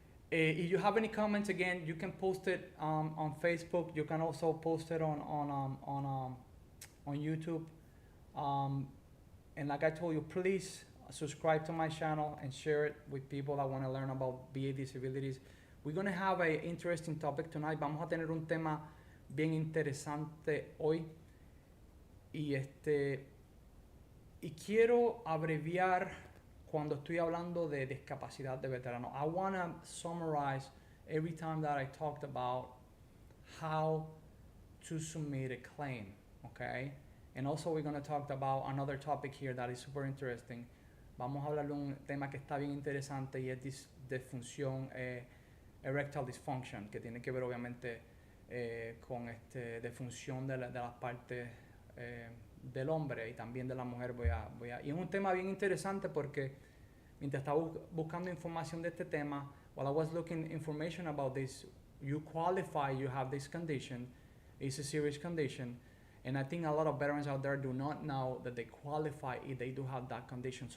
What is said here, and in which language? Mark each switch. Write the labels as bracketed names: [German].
[English] If you have any comments, again, you can post it on Facebook. You can also post it on YouTube. And like I told you, please subscribe to my channel and share it with people that want to learn about VA disabilities. We're going to have an interesting topic tonight. [Spanish] Vamos a tener un tema bien interesante hoy. Y quiero abreviar cuando estoy hablando de discapacidad de veterano. [English] I want to summarize every time that I talked about how to submit a claim, okay? And also we're going to talk about another topic here that is super interesting. [Spanish] Vamos a hablar de un tema que está bien interesante, y es disfunción, Erectile Dysfunction, que tiene que ver obviamente con disfunción de las partes del hombre y también de la mujer. Y es un tema bien interesante porque mientras estaba buscando información de este tema, [English] while I was looking information about this, you qualify, you have this condition, it's a serious condition, and I think a lot of veterans out there do not know that they qualify if they do have that condition.